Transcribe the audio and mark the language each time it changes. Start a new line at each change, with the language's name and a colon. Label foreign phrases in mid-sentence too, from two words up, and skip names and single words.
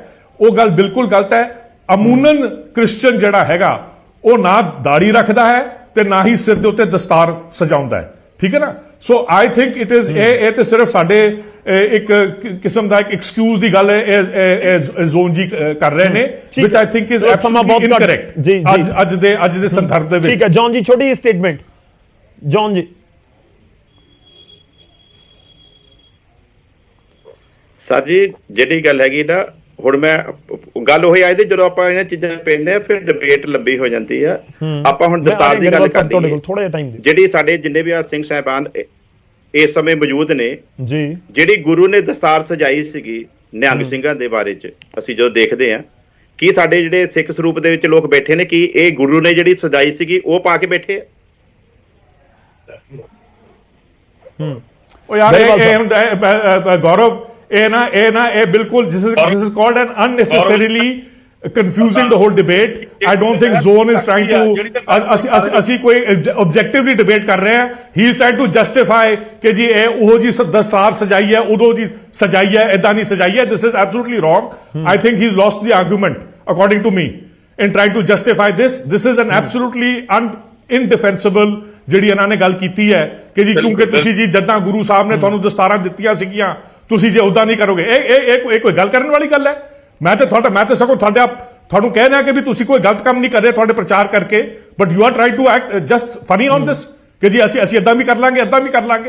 Punjabi: ਉਹ ਗੱਲ ਬਿਲਕੁਲ ਗਲਤ ਹੈ। ਅਮੂਨਨ ਕ੍ਰਿਸਚੀਅਨ ਜਿਹੜਾ ਹੈਗਾ ਉਹ ਨਾ ਦਾੜੀ ਰੱਖਦਾ ਹੈ ਤੇ ਨਾ ਹੀ ਸਿਰ ਦੇ ਉੱਤੇ ਦਸਤਾਰ ਸਜਾਉਂਦਾ ਹੈ, ਠੀਕ ਹੈ ਨਾ।
English: so I think it is
Punjabi: ਇਹ ਤੇ ਸਿਰਫ ਸਾਡੇ ਇੱਕ ਕਿਸਮ ਦਾ ਇੱਕ ਐਕਸਕਿਊਜ਼ ਦੀ ਗੱਲ ਜ਼ੋਨ ਜੀ ਕਰ ਰਹੇ ਨੇ,
English: which I think is absolutely incorrect
Punjabi: ਅੱਜ ਦੇ ਸੰਦਰਭ ਦੇ ਵਿੱਚ। ਠੀਕ ਹੈ ਜੌਨ ਜੀ, ਛੋਟੀ ਸਟੇਟਮੈਂਟ ਜੌਨ ਜੀ। ਸਰ ਜੀ, ਜਿਹੜੀ ਗੱਲ ਹੈਗੀ ਨਾ, ਹੁਣ ਮੈਂ ਗੱਲ ਉਹੀ ਆਈ ਤੇ ਜਦੋਂ ਆਪਾਂ ਇਹਨਾਂ ਚੀਜ਼ਾਂ ਪੈਂਦੇ ਆ ਫਿਰ ਡਿਬੇਟ ਲੰਬੀ ਹੋ ਜਾਂਦੀ ਆ। ਆਪਾਂ ਹੁਣ ਦਸਤਾਰ ਦੀ ਗੱਲ ਕਰਦੇ ਥੋੜਾ ਜਿਹਾ ਟਾਈਮ ਜਿਹੜੀ ਸਾਡੇ ਜਿੰਨੇ ਵੀ ਆ ਸਿੰਘ ਸਾਹਿਬਾਨ ਇਸ ਸਮੇਂ ਮੌਜੂਦ ਨੇ ਜੀ, ਜਿਹੜੀ ਗੁਰੂ ਨੇ ਦਸਤਾਰ ਸਜਾਈ ਸੀਗੀ ਨਿਹੰਗ ਸਿੰਘਾਂ ਦੇ ਬਾਰੇ ਚ ਅਸੀਂ ਜਦੋਂ ਦੇਖਦੇ ਆ ਕੀ ਸਾਡੇ ਜਿਹੜੇ ਸਿੱਖ ਸਰੂਪ ਦੇ ਵਿੱਚ ਲੋਕ ਬੈਠੇ ਨੇ ਕੀ ਇਹ ਗੁਰੂ ਨੇ ਜਿਹੜੀ ਸਜਾਈ ਸੀਗੀ ਉਹ ਪਾ ਕੇ ਬੈਠੇ ਆ? ਉਹ ਯਾਰ ਇਹ ਗੌਰਵ ਇਹ ਬਿਲਕੁਲ
English: this is called an unnecessarily confusing the whole debate. I don't think Zone is trying to
Punjabi: ਅਸੀਂ ਕੋਈ
English: objectively debate
Punjabi: ਕਰ ਰਹੇ ਹਾਂ।
English: He is trying to justify
Punjabi: ਕਿ ਜੀ ਇਹ ਉਹ ਜੀ ਦਸਤਾਰ ਸਜਾਈ ਹੈ ਉਦੋਂ ਜੀ ਸਜਾਈ ਹੈ ਏਦਾਂ ਨਹੀਂ ਸਜਾਈ ਹੈ।
English: This is absolutely wrong. I think he's lost the argument according to me in trying to justify this. This is an absolutely indefensible
Punjabi: ਜਿਹੜੀ ਇਹਨਾਂ ਨੇ ਗੱਲ ਕੀਤੀ ਹੈ ਕਿ ਜੀ ਕਿਉਂਕਿ ਤੁਸੀਂ ਜੀ ਜਦਾਂ ਗੁਰੂ ਸਾਹਿਬ ਨੇ ਤੁਹਾਨੂੰ ਦਸਤਾਰਾਂ ਦਿੱਤੀਆਂ ਸੀਗੀਆਂ ਤੁਸੀਂ ਜੇ ਉਦਾਂ ਨਹੀਂ ਕਰੋਗੇ। ਇਹ ਕੋਈ ਗੱਲ ਕਰਨ ਵਾਲੀ ਗੱਲ ਹੈ? ਮੈਂ ਤਾਂ ਸਗੋਂ ਤੁਹਾਨੂੰ ਕਹਿ ਰਿਹਾ ਕਿ ਵੀ ਤੁਸੀਂ ਕੋਈ ਗਲਤ ਕੰਮ ਨਹੀਂ ਕਰ ਰਹੇ ਤੁਹਾਡੇ ਪ੍ਰਚਾਰ ਕਰਕੇ,
English: but you are trying to act just funny on this
Punjabi: ਕਿ ਜੀ ਅਸੀਂ ਏਦਾਂ ਵੀ ਕਰ ਲਾਂਗੇ ਏਦਾਂ ਵੀ ਕਰ ਲਾਂਗੇ।